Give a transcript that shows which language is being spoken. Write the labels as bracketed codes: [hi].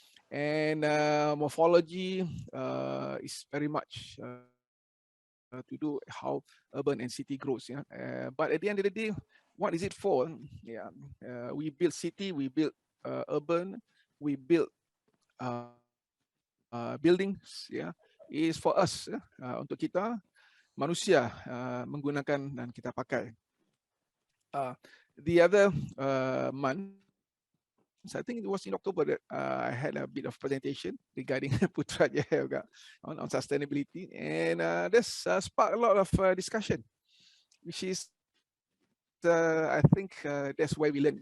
[en] And morphology is very much to do how urban and city grows. Yeah, but at the end of the day, what is it for? Yeah, we build city, we build urban, we build buildings. Yeah, it is for us. [ms] Untuk kita manusia menggunakan dan kita pakai. [en] The other month, I think it was in October that I had a bit of presentation regarding Putrajaya on sustainability, and this sparked a lot of discussion, which is I think that's where we learn.